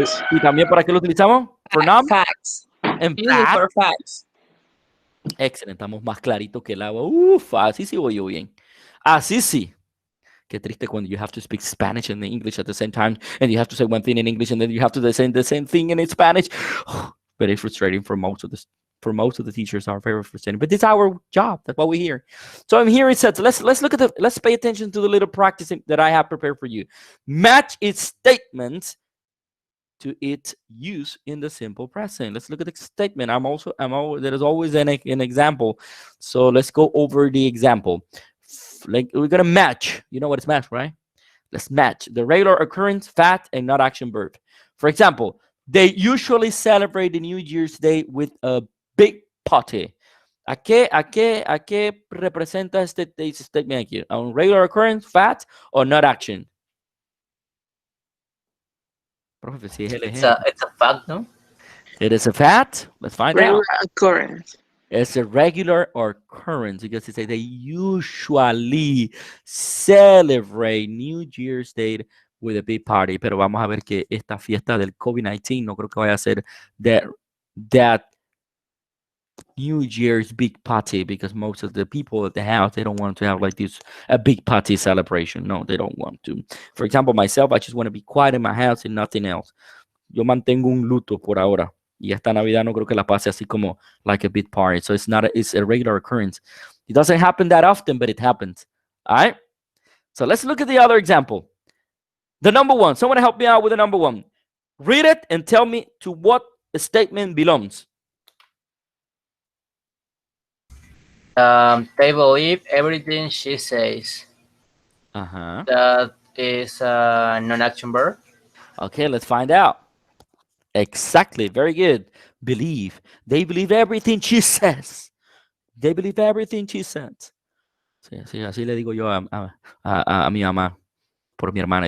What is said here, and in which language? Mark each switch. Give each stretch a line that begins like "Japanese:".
Spanish: ¿Y también para qué lo utilizamos?
English: For noun. Facts. En Usually for facts.
Spanish: Excelente, estamos más claritos que el agua. Uf, así sí voy yo bien. Así sí. Qué triste
English: when you have to speak Spanish and English at the same time, and you have to say one thing in English and then you have to say the same thing in Spanish. Very frustrating for most of the teachers are very frustrating. But it's our job. That's what we hear. So I'm here. It says let's look at let's pay attention to the little practice that I have prepared for you. Match its statements to its use in the simple present. Let's look at the statement. There is always an example. So let's go over the example. Like we're gonna match. You know what is match, right? Let's match the regular occurrence, fact, and not action verb. For example, they usually celebrate the New Year's Day with a big party.
Spanish: ¿A qué representa este statement aquí?
English: ¿A un regular occurrence, fact, or not action?
Spanish: Prof, sí,
English: It's a fact, no? It is a fact. Let's find out. Regular occurrence. It's a regular occurrence because it says they usually celebrate New Year's Day with a big party.
Spanish: Pero vamos a ver que esta fiesta del COVID-19 no creo que vaya a ser
English: that New Year's big party, because most of the people at the house, they don't want to have like this a big party celebration. No, they don't want to. For example, myself, I just want to be quiet in my house and nothing else.
Spanish: Yo mantengo un luto por ahora. Y esta Navidad no creo que la pase así como
English: like a big party. So it's a regular occurrence. It doesn't happen that often, but it happens. All right? So let's look at the other example. The number one. Someone help me out with the number one. Read it and tell me to what statement belongs. They believe everything she says. Uh-huh. That is a non-action verb. Okay, let's find out. Exactly. Very good. Believe. They believe everything she says. They believe everything she says.
Spanish: Sí, sí, así le digo yo a mi mamá por mi hermana.